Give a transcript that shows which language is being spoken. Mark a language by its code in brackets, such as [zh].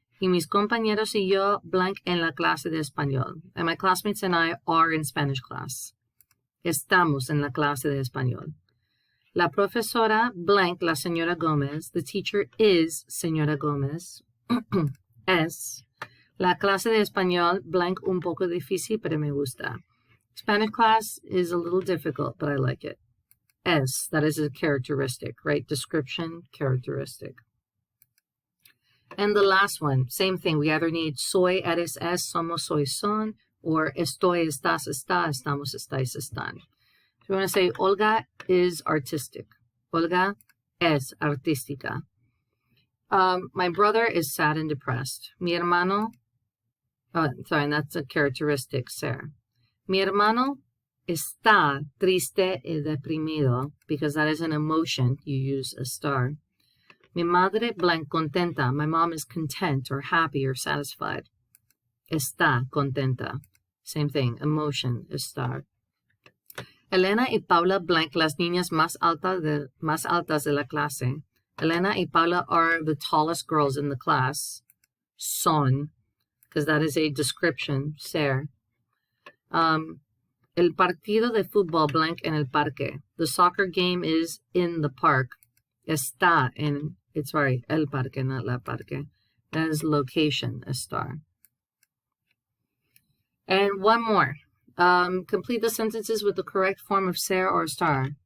[es] Y mis compañeros y yo blank en la clase de español. [en] And my classmates and I are in Spanish class. [es] Estamos en la clase de español. La profesora blank, la señora Gómez. [en] The teacher is señora Gómez. [es] Es. La clase de español blank un poco difícil, pero me gusta. [en] Spanish class is a little difficult, but I like it. Es, that is a characteristic, right? Description, characteristic. And the last one, same thing. We either need [es] soy, eres, es, somos, soy, son, or estoy, estás, está, estamos, estáis, están. [en] So we want to say Olga is artistic. [es] Olga es artística. [en] My brother is sad and depressed. [es] Mi hermano, [en] and that's a characteristic, ser. [es] Mi hermano está triste y deprimido, [en] because that is an emotion. You use estar. [es] Mi madre [en] blank contenta. My mom is content or happy or satisfied. [es] Está contenta. [en] Same thing, emotion, estar. [es] Elena y Paula blank, las niñas más altas de la clase. [en] Elena y Paula are the tallest girls in the class. Son, because that is a description, ser. [es] El partido de fútbol blank en el parque. [en] The soccer game is in the park. Está en, it's sorry, el parque, not la parque. That is location, estar. And one more. Complete the sentences with the correct form of ser or estar.